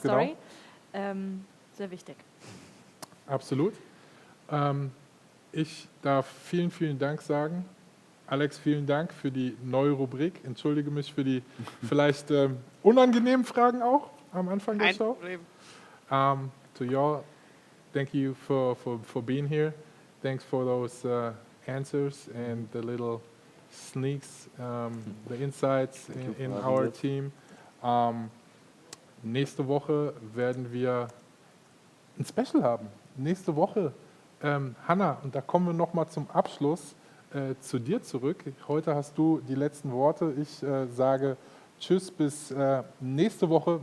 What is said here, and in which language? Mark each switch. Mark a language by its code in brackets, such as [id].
[de] der Story. Sehr wichtig. Absolut. Ich darf vielen, vielen Dank sagen. Alex, vielen Dank für die neue Rubrik. Entschuldige mich für die vielleicht unangenehmen Fragen auch am Anfang der Kein Show. Problem. [en] To y'all, thank you for being here. thanks for those answers and the little sneaks, the insights in our team. [de] Nächste Woche werden wir ein Special haben. Nächste Woche, Hanna, und da kommen wir nochmal zum Abschluss zu dir zurück. Heute hast du die letzten Worte. Ich sage Tschüss bis nächste Woche.